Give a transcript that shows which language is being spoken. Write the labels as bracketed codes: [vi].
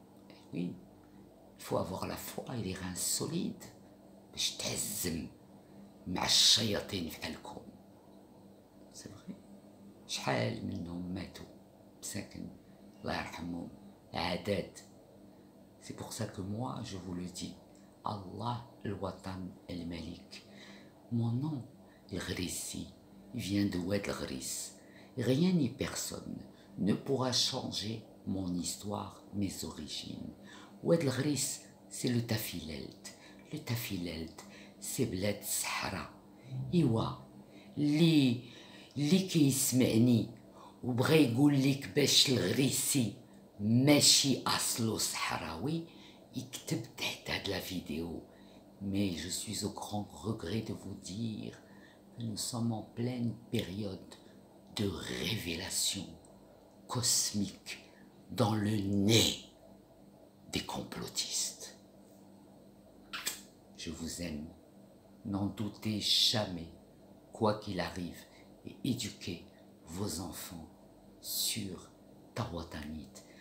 [fr] Et oui, il faut avoir la foi et les reins solides. [ar] باش تهزم مع الشياطين في قلبكم. [fr] C'est vrai. [ar] شحال منهم ماتوا مساكن الله يرحمهم عادات. [fr] C'est pour ça que moi je vous le dis, Allah [ar] الوطن الملك. [fr] Mon nom الغريسي vient de Oued الغريس. Rien ni personne ne pourra changer mon histoire, mes origines. Oued الغريس c'est le Tafilelt. Le Tafilelt c'est [ar] بلاد الصحراء. إيوا اللي كيسمعني وبغى يقول لك باش الغريسي ماشي اصله صحراوي يكتب تحت هاد لا فيديو. [fr] Mais je suis au grand regret de vous dire que nous sommes en pleine période de révélation cosmique dans le nez des complotistes. Je vous aime, n'en doutez jamais, quoi qu'il arrive, et éduquez vos enfants sur Tawatanit.